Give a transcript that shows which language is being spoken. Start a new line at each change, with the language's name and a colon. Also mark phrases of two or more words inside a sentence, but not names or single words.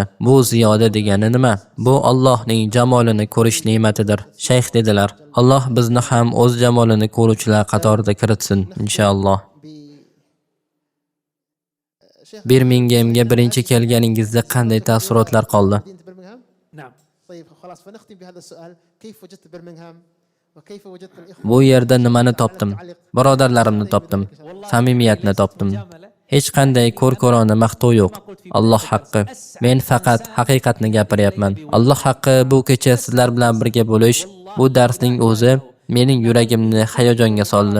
Uzbek: Bu ziyoda degani nima? Bu Allohning jamolini ko'rish ne'matidir. Shayx dedilar, Alloh bizni ham o'z jamolini ko'ruvchilar qatorida kiritsin, inshaalloh. Birminghamga birinchi kelganingizda qanday taassurotlar qoldi?
Arabic: نعم. طيب خلاص فنختم بهذا السؤال كيف وجدت برمنغهام وكيف وجدت الإخوة
Uzbek: Bu yerda nimani topdim? Birodarlarimni topdim. Samimiyatni topdim. Hech qanday ko'r-ko'rona maqtov yo'q. Alloh haqqi. Men faqat haqiqatni gapiryapman. Alloh haqqi, bu kecha sizlar bilan birga bo'lish, bu darsning o'zi mening yuragimni hayajonga soldi.